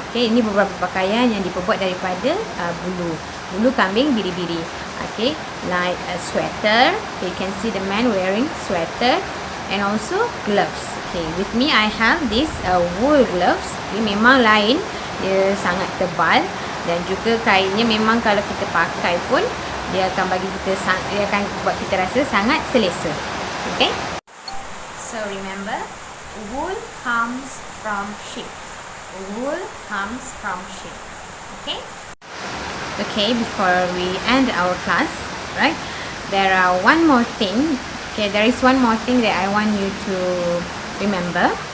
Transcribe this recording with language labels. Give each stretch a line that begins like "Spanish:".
Malay: Okay, ini beberapa pakaian yang diperbuat daripada bulu kambing biri-biri.
English: Okay, like a sweater. Okay, you can see the man wearing sweater and also gloves. Okay, with me I have this wool gloves.
Malay: Ini memang lain, dia sangat tebal. Dan juga kainnya memang kalau kita pakai pun dia akan buat kita rasa sangat selesa.
English: Okay? So remember, wool comes from sheep. Wool comes from sheep. Okay? Okay, before we end our class, right? There are one more thing. Okay, there is one more thing that I want you to remember.